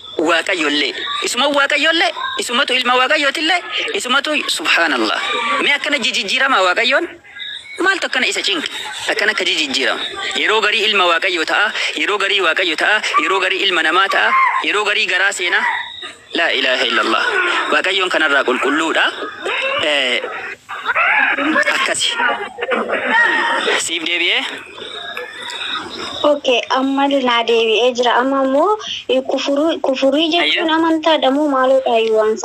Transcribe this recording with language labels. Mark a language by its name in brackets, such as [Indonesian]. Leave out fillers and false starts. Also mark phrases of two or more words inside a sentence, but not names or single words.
[Oromo] waaqayyolle isuma waaqayyolle isumatu ilma waaqayyotille isumatu subhanallah me akkana jijjiirama waaqayyon maal tokkana isa cink akkana ka jijjiirama yeroo garii ilma waaqayyo ta'a yeroo garii waaqayyo ta'a yeroo garii ilma namaa ta'a yeroo garii garaa seena [Arabic] لا إله إلا الله [Oromo] waaqayyon kanarraa qulqulluudha akkasi siif deebi'ee Okay, amma na deebi'ee jira. Amma immoo kufurii jechuun amantaadha moo maalidha waansa?